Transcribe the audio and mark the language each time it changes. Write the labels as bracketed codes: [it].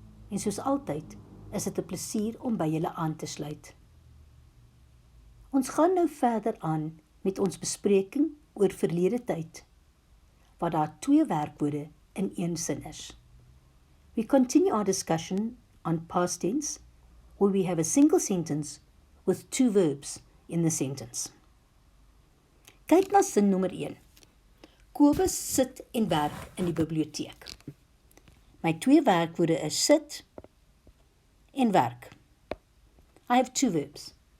[af] En soos altyd, is dit 'n plesier om by julle aan te sluit. Ons gaan nou verder aan met ons bespreking oor verlede tyd, waar daar 2 werkwoorde in een sin is. [en] We continue our discussion on past tense, where we have a single sentence with 2 verbs in the sentence. [af] Kyk na sin nommer 1. Kobus sit en werk in die biblioteek. My 2 werkwoorde is sit en werk. [en] I have 2 verbs.